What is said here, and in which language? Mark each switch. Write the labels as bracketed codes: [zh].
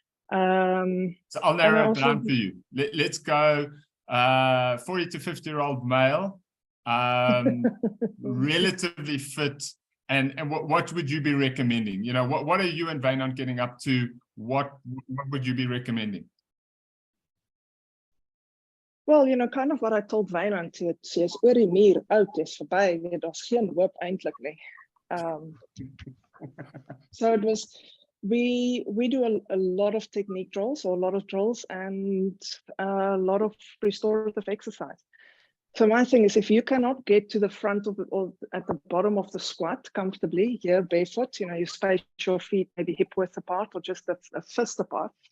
[en] So I'll narrow it down for you. Let's go 40 to 50-year-old male, relatively fit. And what would you be recommending? What are you and Wynand getting up to? What would you be recommending? Well, kind of what I told Wynand, [af] sy is oor die muur, oud, is verby, daar's geen hoop eintlik nie. [en] So it was, we do a lot of technique drills, or a lot of drills, and a lot of restorative exercise. So my thing is, if you cannot get to the front of it or at the bottom of the squat comfortably, here barefoot, you space your feet maybe hip width apart or just a fist apart.